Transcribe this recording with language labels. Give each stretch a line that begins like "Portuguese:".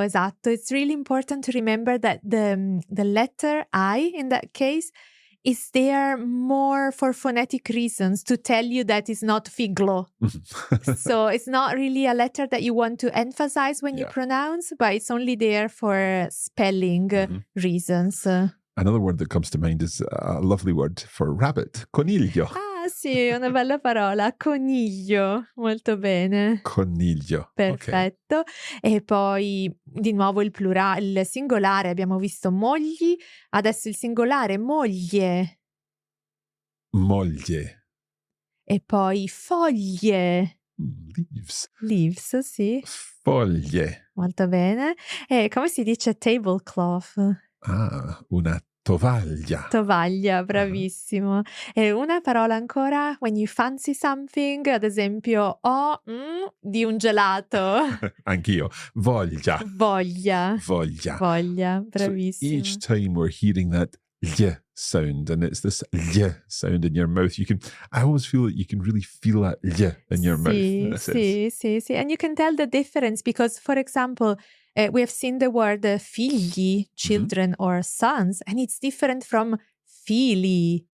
English: It's really important to remember that the letter I in that case is there more for phonetic reasons to tell you that it's not figlo. So it's not really a letter that you want to emphasize when you pronounce, but it's only there for spelling reasons. Another word that comes to mind is a lovely word for rabbit, coniglio.
Italian: Ah sì, una bella parola, coniglio, molto bene. Coniglio. Perfetto. Okay. E poi di nuovo il singolare, abbiamo visto mogli, adesso il singolare moglie. Moglie. E poi foglie. Leaves, sì. Foglie. Molto bene. E come si dice tablecloth? Una tovaglia. Tovaglia, bravissimo. E una parola ancora, when you fancy something, ad esempio, di un gelato. Anch'io. Voglia, bravissimo.
English: So each time we're hearing that y sound, and it's this y sound in your mouth, I always feel that you can really feel that y in your mouth.
Italian: Sì.
English: And you can tell the difference because, for example, we have seen the word figli, children or sons, and it's different from fili.